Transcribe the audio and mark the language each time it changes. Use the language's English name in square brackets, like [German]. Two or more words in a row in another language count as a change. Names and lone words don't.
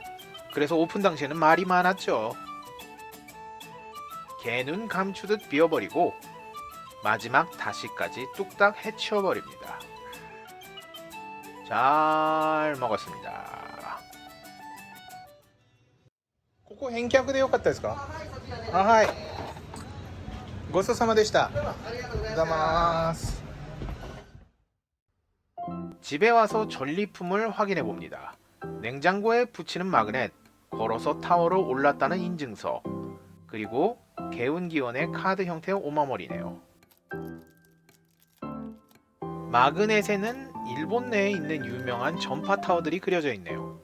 [Korean] 그래서 오픈 당시에는 말이 많았죠. 개눈 감추듯 비워버리고 마지막 다시까지 뚝딱 해치워버립니다. 잘 먹었습니다. [Japanese] ここ返却でよかったですか？あ、はい。ごちそうさまでした。ありがとうございます。 [Korean] 집에 와서 전리품을 확인해 봅니다. 냉장고에 붙이는 마그넷, 걸어서 타워로 올랐다는 인증서, 그리고 개운기원의 카드 형태의 오마머리네요. 마그넷에는 일본 내에 있는 유명한 전파 타워들이 그려져 있네요.